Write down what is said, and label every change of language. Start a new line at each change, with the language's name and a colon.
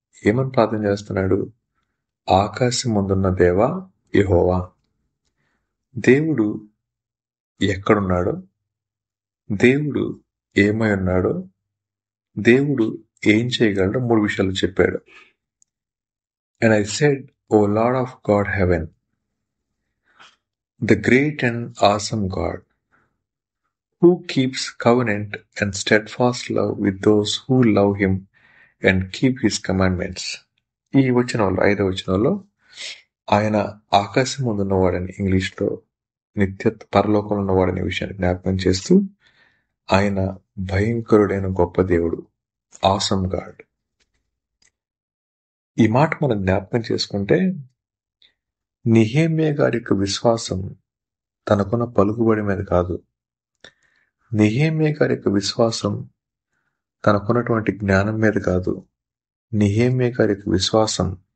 Telugu: ఏమని ప్రార్థన చేస్తున్నాడు? ఆకాశం ముందున్న దేవా యెహోవా. దేవుడు ఎక్కడున్నాడో, దేవుడు ఏమై ఉన్నాడో, దేవుడు ఏం చేయగలడో 3 విషయాలు చెప్పాడు.
English: And I said, O Lord of God heaven, the great and awesome God, who keeps covenant and steadfast love with those who love him and keep his commandments.
Telugu: ఈ వచనంలో 5వ వచనంలో ఆయన ఆకాశం ముందు ఉన్నవాడని, ఇంగ్లీష్లో నిత్య పరలోకంలో ఉన్నవాడనే విషయాన్ని జ్ఞాపకం చేస్తూ, ఆయన భయంకరుడైన గొప్ప దేవుడు,
English: Awesome God.
Telugu: ఈ మాట మనం జ్ఞాపకం చేసుకుంటే, నెహెమ్యా గారి యొక్క విశ్వాసం తనకున్న పలుకుబడి మీద కాదు, నెహెమ్యా గారి యొక్క విశ్వాసం తనకున్నటువంటి జ్ఞానం మీద కాదు, నెహెమ్యా గారి యొక్క విశ్వాసం